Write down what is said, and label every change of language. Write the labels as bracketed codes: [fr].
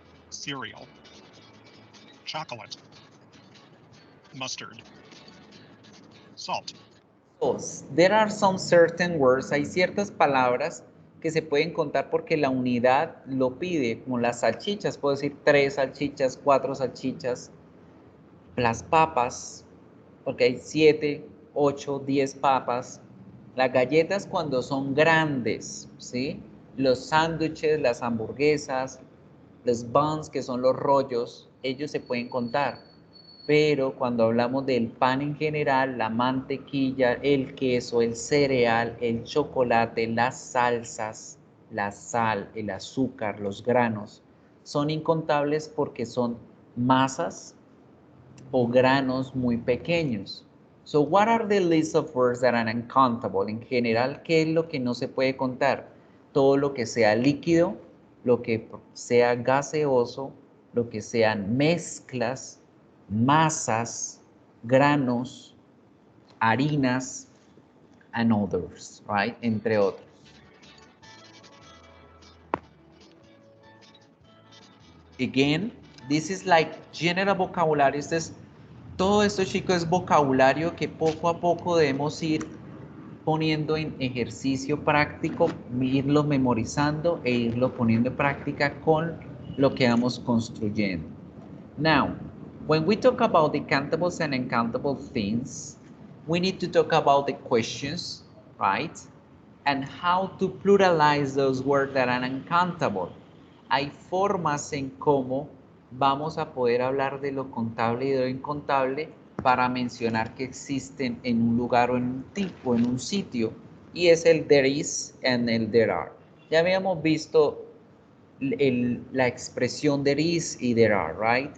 [en] cereal, chocolate, mustard, salt, There are some certain words, [es] hay ciertas palabras que se pueden contar porque la unidad lo pide, como las salchichas, puedo decir 3 salchichas, 4 salchichas, las papas, porque hay 7, 8, 10 papas, las galletas cuando son grandes, ¿sí? Los sándwiches, las hamburguesas, los buns, que son los rollos, ellos se pueden contar. Pero cuando hablamos del pan en general, la mantequilla, el queso, el cereal, el chocolate, las salsas, la sal, el azúcar, los granos, son incontables porque son masas o granos muy pequeños. [en] So, what are the list of words that are uncountable? [es] En general, ¿qué es lo que no se puede contar? Todo lo que sea líquido, lo que sea gaseoso, lo que sean mezclas, masas, granos, harinas, [en] and others, right? [es] Entre otros. [en] Again, this is like general vocabulary. [es] Todo esto, chicos, es vocabulario que poco a poco debemos ir poniendo en ejercicio práctico, irlo memorizando e irlo poniendo en práctica con lo que vamos construyendo. [en] Now, when we talk about the countables and uncountable things, we need to talk about the questions, right? And how to pluralize those words that are uncountable. [es] Hay formas en cómo vamos a poder hablar de lo contable y de lo incontable para mencionar que existen en un lugar o en un tipo, en un sitio, y es el there is and el there are. Ya habíamos visto la expresión there is y there are, right?